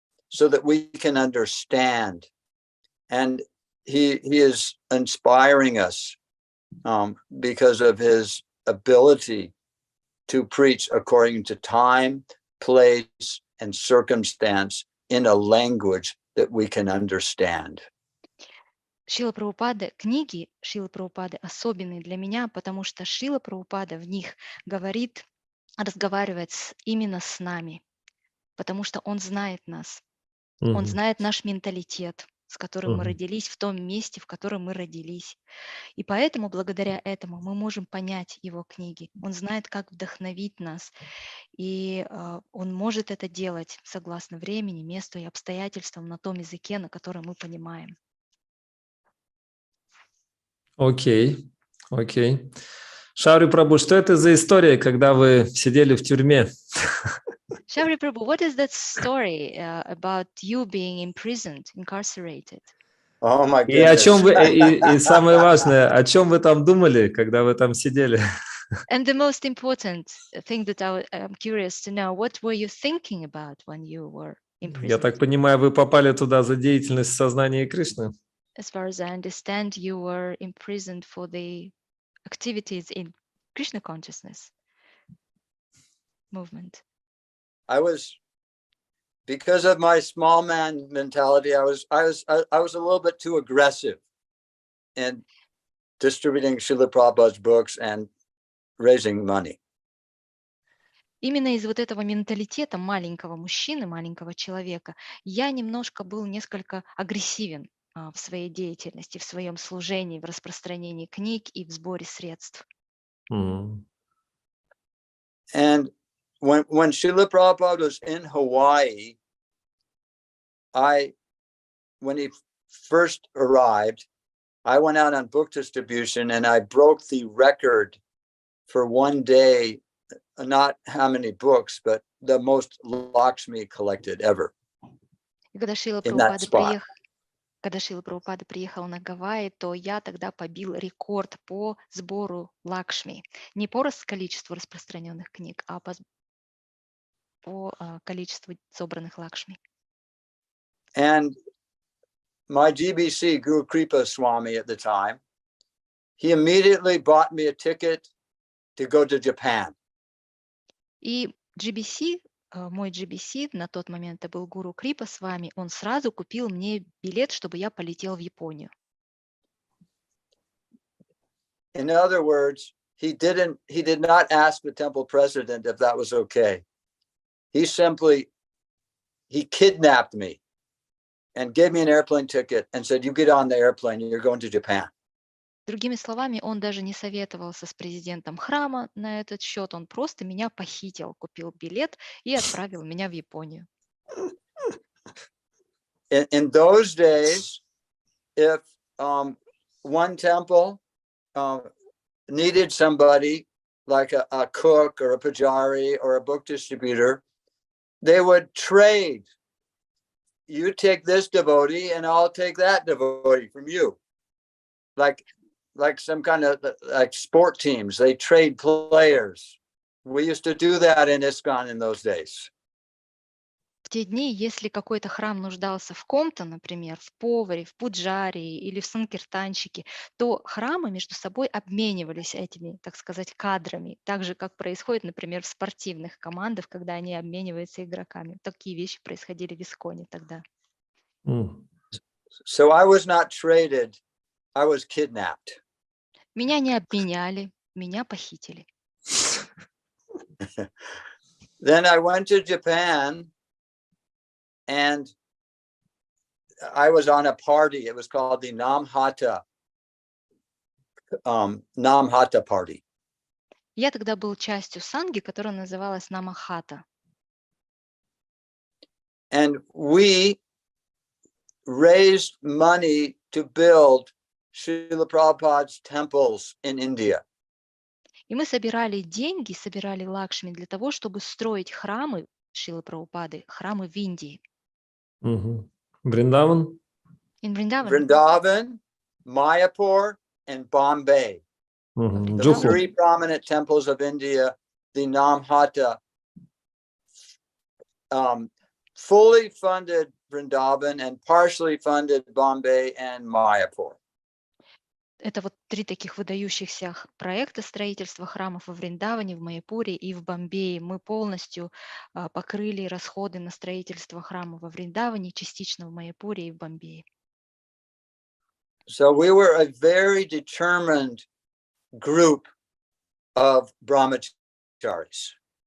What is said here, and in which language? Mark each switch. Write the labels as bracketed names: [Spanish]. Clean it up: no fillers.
[English] so that we can understand. And he is inspiring us because of his ability to preach according to time, place, and circumstance in a language that we can understand. [Russian] Шрила Прабхупады, книги Шрилы Прабхупады особенные для меня, потому что Шрила Прабхупада в них говорит, разговаривает именно с нами, потому что он знает нас, он знает наш менталитет, с которым мы родились, в том месте, в котором мы родились. И поэтому, благодаря этому, мы можем понять его книги. Он знает, как вдохновить нас, и он может это делать согласно времени, месту и обстоятельствам на том языке, на котором мы понимаем. Окей, окей. Шаури Прабhu, что это за история, когда вы сидели в тюрьме? [English] Шрила Prabhu, what is that story about you being imprisoned, incarcerated? Oh my [Russian] И о чем [English] goodness. [Russian] вы, и самое важное, о чем вы там думали, когда вы там сидели? [English] And the most important thing that I'm curious to know, what were you thinking about when you were [Russian] Я [English] imprisoned? [Russian] так понимаю, вы попали туда за деятельность в сознании Кришны? [English] As far as I understand, you were imprisoned for the activities in Krishna consciousness movement. Because of my small man mentality, I was a little bit too aggressive in distributing Srila Prabhupada's books and raising money. [Russian] Именно из вот этого менталитета маленького мужчины, маленького человека, я немножко был несколько агрессивен в своей деятельности, в своем служении, в распространении книг и в сборе средств. [English] And when Srila Prabhupada was in Hawaii, when he first arrived, I went out on book distribution and I broke the record for one day, not how many books, but the most Lakshmi collected ever. [Russian] И когда Шрила [English] In that spot. [Russian] Прабхупада приехал на Гавайи, то я тогда побил рекорд по сбору Лакшми. Не по количеству распространенных книг, а по количеству собранных Лакшми. [English] And my GBC, Guru Kripa Swami at the time, he immediately bought me a ticket to go to Japan. [Russian] И GBC, мой GBC, на тот момент это был Гуру Крипа с вами, он сразу купил мне билет, чтобы я полетел в Японию. [English] In other words, he did not ask the temple president if that was okay. He kidnapped me and gave me an airplane ticket and said, you get on the airplane, you're going to Japan. [Russian] Другими словами, он даже не советовался с президентом храма на этот счет, он просто меня похитил, купил билет и отправил меня в Японию. [English] In those days, if one temple needed somebody like a cook or a pujari or a book distributor, they would trade. You take this devotee and I'll take that devotee from you. Like some kind of like sport teams, they trade players. We used to do that in ISKCON in those days. [Russian] В те дни, если какой-то храм нуждался в ком-то, например, в поваре, в пуджарии или в санкиртанщике, то храмы между собой обменивались этими, так сказать, кадрами, так же, как происходит, например, в спортивных командах, когда они обмениваются игроками. Такие вещи происходили в ISKCON тогда. [English] So I was not traded, I was kidnapped. [Russian] Меня не обменяли, меня похитили. [English] Then I went to Japan and I was on a party. It was called the Namhata party. [Russian] Я тогда был частью санги, которая называлась Намахата. [English] And we raised money to build Srila Prabhupada's temples in India. [Russian] И мы собирали деньги, собирали лакшми для того, чтобы строить храмы Шрилы Прабхупады, храмы в Индии. Вриндаван? [English] In Vrindavan. Vrindavan, Mayapur, and Bombay. The three prominent temples of India, the Namhata, fully funded Vrindavan and partially funded Bombay and Mayapur. [Russian] Это вот 3 таких выдающихся проекта строительства храмов во Вриндаване, в Майяпуре и в Бомбее. Мы полностью покрыли расходы на строительство храма во Вриндаване, частично в Майяпуре и в Бомбее. [English] So we were a very determined group of brahmacharis.